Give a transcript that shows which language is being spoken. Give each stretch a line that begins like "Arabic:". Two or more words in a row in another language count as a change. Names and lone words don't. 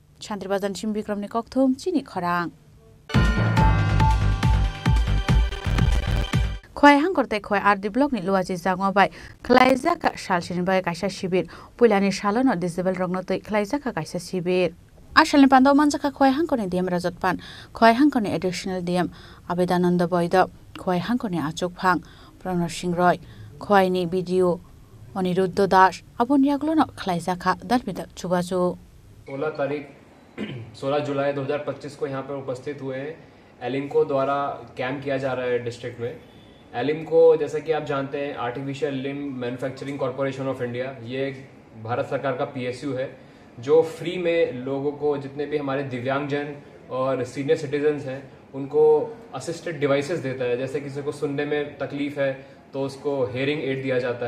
Kok Borok: Shantribajan Chim Bikramni Kokthum Chini Khorang Khoi hangkorte khoi RD block ni luaji jangwabai khlaijaka salsini bai kaisa sibir puilani salono disable rogno tei khlaijaka kaisa sibir Ashalni pando manjaka khoi hangkoni DM Rajatpan khoi hangkoni additional DM Abedananda Boydo khoi hangkoni Achok Phang Pranor Singh Roy khoi ni video Aniruddha Das abon yaglono khlaijaka dalbida chubaju
Hindi: 16 जुलाई 2025 को यहाँ पर उपस्थित हुए हैं एलिम्को द्वारा कैंप किया जा रहा है डिस्ट्रिक्ट में एलिम्को जैसा कि आप जानते हैं आर्टिफिशियल लिम्ब मैन्युफैक्चरिंग कॉरपोरेशन ऑफ इंडिया ये भारत सरकार का PSU है जो फ्री में लोगों को जितने भी हमारे दिव्यांगजन और
English: senior citizens
Hindi: हैं उनको
English: assisted devices
Hindi: देता है जैसे किसी को सुनने में तकलीफ है तो उसको
English: hearing aid
Hindi: दिया जाता